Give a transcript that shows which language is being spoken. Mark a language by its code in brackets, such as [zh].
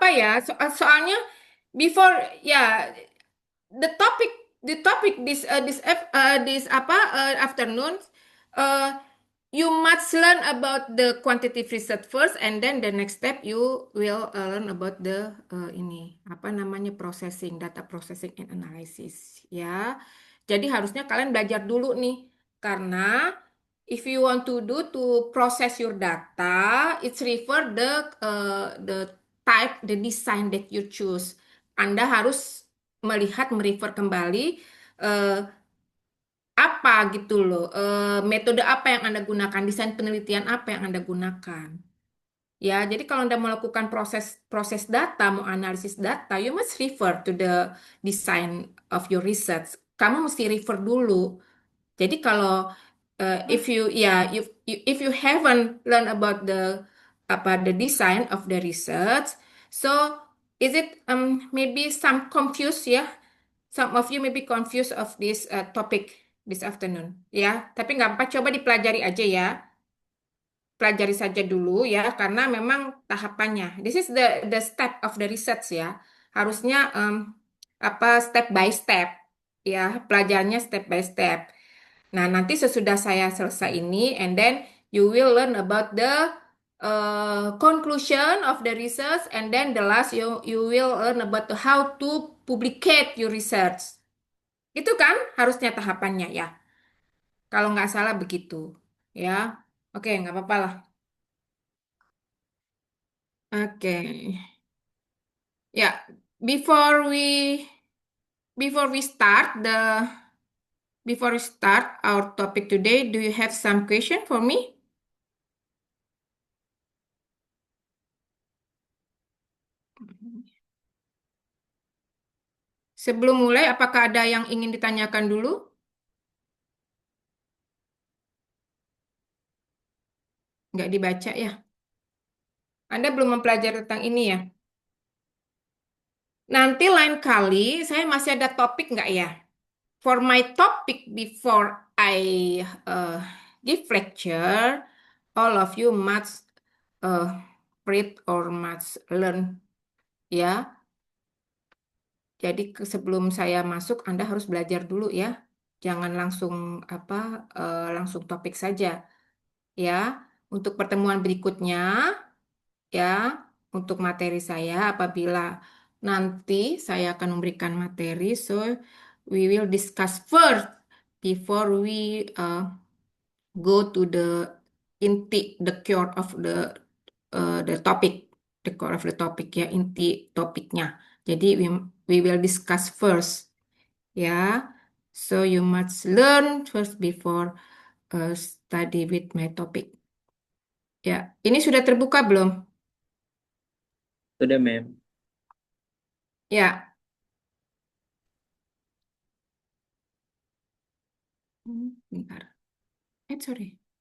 [id] apa-apa ya. Soalnya [en] before ya the topic this apa afternoon uh, you must learn about the quantitative research first, and then the next step you will learn about the [id] ini apa namanya [en] processing, data processing and analysis ya. [id] Jadi harusnya kalian belajar dulu nih, karena [en] if you want to do to process your data, it's refer the type, the design that you choose. [id] Anda harus melihat, merefer kembali eh, apa gitu loh, metode apa yang Anda gunakan, desain penelitian apa yang Anda gunakan. Ya, jadi kalau Anda melakukan proses proses data, mau analisis data, [en] you must refer to the design of your research. [id] Kamu mesti refer dulu. Jadi kalau [en] if you ya if you haven't learned about the apa the design of the research, so is it maybe some confused ya? Some of you may be confused of this topic this afternoon ya. [id] Tapi nggak apa, coba dipelajari aja ya. Pelajari saja dulu ya, karena memang tahapannya. [en] This is the step of the research ya. [id] Harusnya apa [en] step by step ya, [id] pelajarannya [en] step by step. [id] Nah, nanti sesudah saya selesai ini, [en] and then you will learn about the conclusion of the research, and then the last you will learn about the how to publicate your research. [id] Itu kan harusnya tahapannya ya. Kalau nggak salah begitu, ya. Oke, nggak apa-apa lah. Oke, ya. [en] Before we before we start the before we start our topic today, do you have some question for me? [id] Sebelum mulai, apakah ada yang ingin ditanyakan dulu? Nggak dibaca ya? Anda belum mempelajari tentang ini ya? Nanti lain kali saya masih ada topik nggak ya? [en] For my topic before I give lecture, all of you must uh, read or must learn ya. [id] Jadi sebelum saya masuk, Anda harus belajar dulu ya. Jangan langsung apa langsung topik saja ya. Untuk pertemuan berikutnya ya, untuk materi saya apabila nanti saya akan memberikan materi, [en] so we will discuss first before we uh, go to the core of the topic, the core of the topic ya, [id] inti topiknya. [en] Jadi we will discuss first ya. So you must learn first before study with my topic. [id] Ya, ini sudah terbuka belum? Sudah, ma'am. Ya. Bentar. Sorry.